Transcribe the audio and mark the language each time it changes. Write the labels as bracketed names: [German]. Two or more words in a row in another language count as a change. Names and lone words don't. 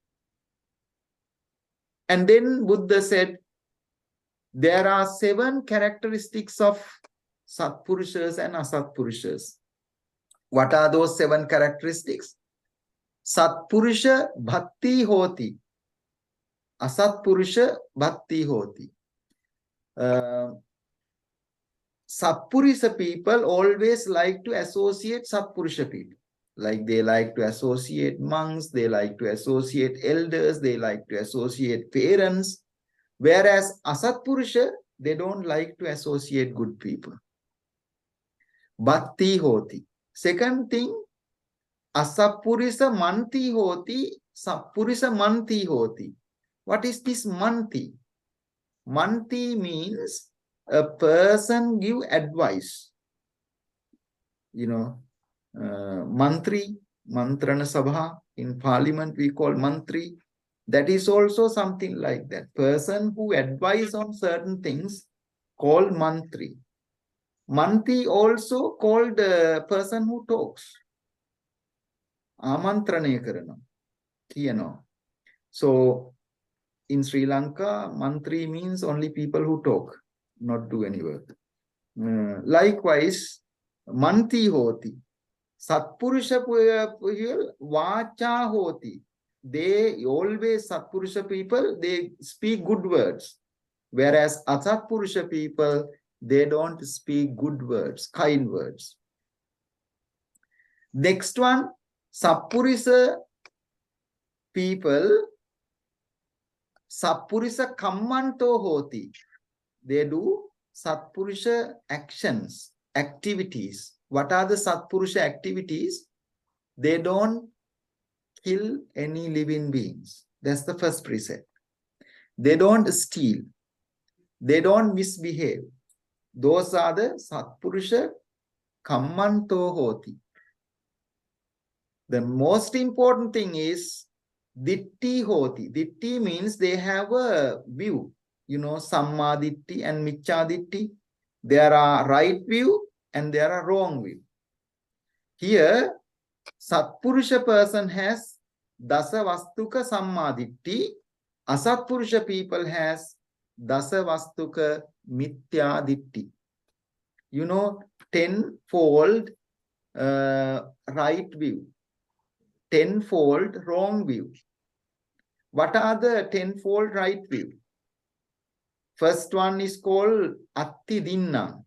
[English] And then Buddha said, there are 7 characteristics of sappurishas and asappurishas. What are those 7 characteristics? [Pali] Sappurisa bhakti hoti. Asappurisa bhakti hoti. [English] Sappurisa people always like to associate sappurisa people. Like they like to associate monks, they like to associate elders, they like to associate parents. Whereas asappurisa, they don't like to associate good people. [Pali] Bhakti hoti. [English] Second thing, [Pali] asappurisa manti hoti, sappurisa manti hoti. [English] What is this manti? Manti means a person give advice. You know, [Sinhala] mantri, mantrana sabha, [English] in parliament we call mantri. That is also something like that. Person who advise on certain things called mantri. Manti also called a person who talks. [Sinhala] Amantrane karana. Kiyano. [English] So in Sri Lanka, mantri means only people who talk, not do any work. [Pali] Likewise, manti hoti. Sappurisa vacha hoti. [English] They always, Sappurisa people, they speak good words. Whereas asappurisa people, they don't speak good words, kind words. Next one, sappurisa people, [Pali] sappurisa kammanto hoti. [English] They do sappurisa actions, activities. What are the sappurisa activities? They don't kill any living beings. That's the first precept. They don't steal. They don't misbehave. Those are the [Pali] sappurisa kammanto hoti. [English] The most important thing is [Pali] ditti hoti. [English] Ditti means they have a view. You know, [Pali] samma ditti and miccha ditti. [English] There are right view and there are wrong view. Here, sappurusha person has [Pali] dasa vastuka samma ditti. [English] Asappurusha people has [Pali] dasa vastuka mithya ditti. [English] You know, tenfold right view, tenfold wrong view. What are the tenfold right view? First one is called [Pali] atti dinna.